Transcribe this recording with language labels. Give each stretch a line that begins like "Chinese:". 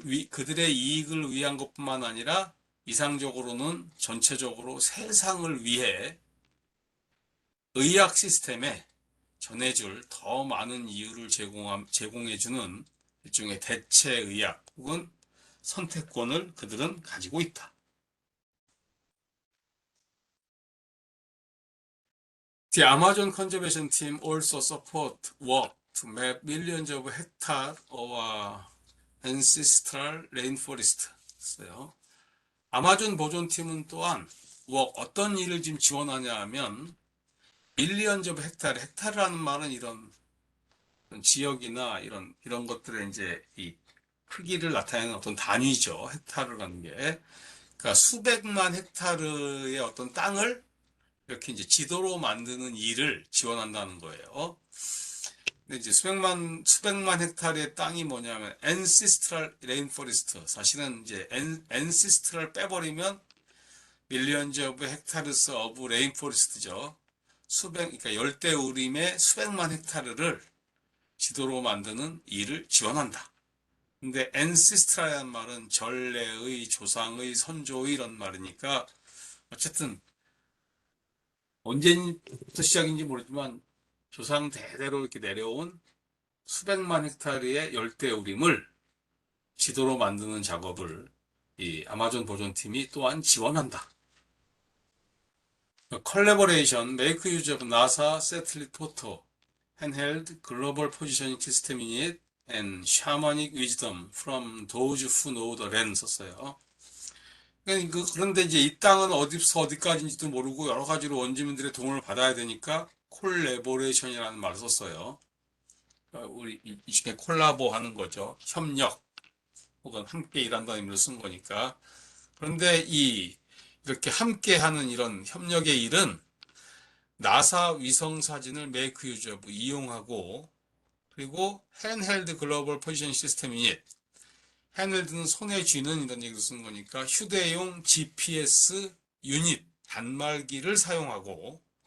Korean: 그들의 이익을 위한 것뿐만 아니라 이상적으로는 전체적으로 세상을 위해 의학 시스템에 전해줄 더 많은 이유를 제공해주는 일종의 대체 의학 혹은 선택권을 그들은 가지고 있다.
English: The Amazon Conservation Team also support work to map millions of hectares of ancestral rainforest.
Korean: 아마존 보존팀은 또한 어떤 일을 지금 지원하냐 하면 밀리언즈 오브 헥타르라는 말은 이런 지역이나 이런 것들의 이제 이 크기를 나타내는 어떤 단위죠. 헥타르라는 게. 그러니까 수백만 헥타르의 어떤 땅을 이렇게 이제 지도로 만드는 일을 지원한다는 거예요. 근데 이제 수백만 헥타르의 땅이 뭐냐면
English: ancestral rainforest.
Korean: 사실은 이제
English: ancestral
Korean: 빼버리면
English: millions of hectares of rainforest죠.
Korean: 그러니까 열대우림의 수백만 헥타르를 지도로 만드는 일을 지원한다. 근데 ancestral이라는 말은 전래의, 조상의, 선조의 이런 말이니까 어쨌든 언제부터 시작인지 모르지만 조상 대대로 이렇게 내려온 수백만 헥타르의 열대우림을 지도로 만드는 작업을 이 아마존 보존팀이 또한 지원한다.
English: Collaboration, make use of NASA satellite photo, handheld global positioning system unit, and shamanic wisdom from those who know the land
Korean: 썼어요. 그런데 이제 이 땅은 어디서 어디까지인지도 모르고 여러 가지로 원주민들의 도움을 받아야 되니까 콜래보레이션이라는 말을 썼어요. 우리 이 중에 콜라보 하는 거죠. 협력 혹은 함께 일한다는 의미로 쓴 거니까. 그런데 이렇게 함께 하는 이런 협력의 일은 나사 위성 사진을 메이크 유저 이용하고 그리고
English: handheld global position system unit handheld
Korean: 는 손에 쥐는 이런 얘기를 쓰는 거니까 휴대용 GPS 유닛 단말기를 사용하고